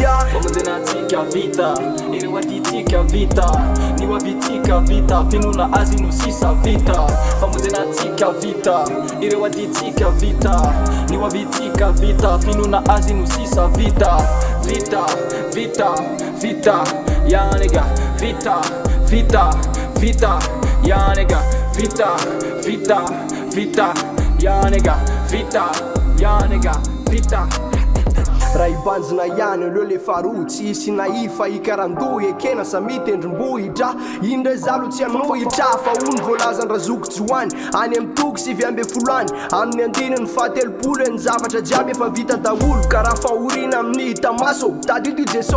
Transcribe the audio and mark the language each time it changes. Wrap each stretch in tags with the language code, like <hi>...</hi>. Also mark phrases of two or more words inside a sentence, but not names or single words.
<mg>Famonjenatsika vita Ireo aditsika vita Nio avitsika vita Finona azy no sisa vita Famonjenatsika vita Ireo aditsika vita Nio avitsika vita Finona azy no sisa vita Vita, vita, vita</mg> <en>Ya nigga,</en> <mg>vita, vita, vita</mg> <en>Ya nigga,</en> <mg>vita, vita, vita</mg> <en>Ya nigga,</en> <mg>vita,</mg> <en>ya nigga,</en> <mg>vita Raha ibanjina ihany aleo le farotsy Sy naifa ikarandohy ekena samy tendrombohitra Indray zalo tsy anohitra Fa ony voalazany razoko joany Any amin'ny toko sivy amby folo any Amin'ny andininy fahatelopolo ny zavatra jiaby efa vita daholo Ka raha fahorina amin'ny tamaso Tadito Jeso</mg>